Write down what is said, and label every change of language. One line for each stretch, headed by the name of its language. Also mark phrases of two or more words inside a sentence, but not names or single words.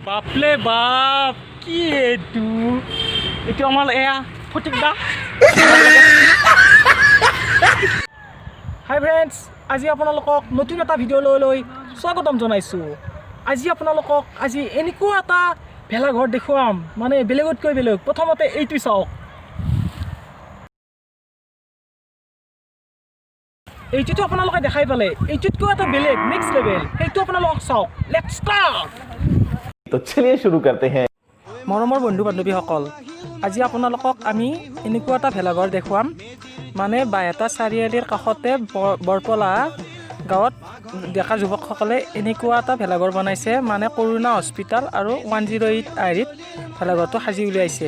Assamese: বাপলে বাপ কি এইটো আমাৰ এয়া ফটিক দা
English: hi friends
Assamese: আজি আপোনালোকক নতুন এটা ভিডিঅ' লৈ স্বাগতম জনাইছোঁ আজি আপোনালোকক এনেকুৱা এটা ভেলাঘৰ দেখুৱাম মানে বেলেগতকৈ বেলেগ প্ৰথমতে এইটো চাওক এইটোতো আপোনালোকে দেখাই পালে এইটোতকৈ এটা বেলেগ
English: next level
Assamese: সেইটো আপোনালোকক চাওক
English: let's start
Hindi: तो चलिए शुरू करते हैं
Assamese: মৰমৰ বন্ধু বান্ধৱীসকল আজি আপোনালোকক আমি এনেকুৱা এটা ভেলাঘৰ দেখুৱাম মানে বাইহাটা চাৰিআলিৰ কাষতে বৰপলা গাঁৱত ডেকা যুৱকসকলে এনেকুৱা এটা ভেলাঘৰ বনাইছে মানে
English: corona hospital
Assamese: আৰু 108 আইৰিত ভেলাঘৰটো সাজি উলিয়াইছে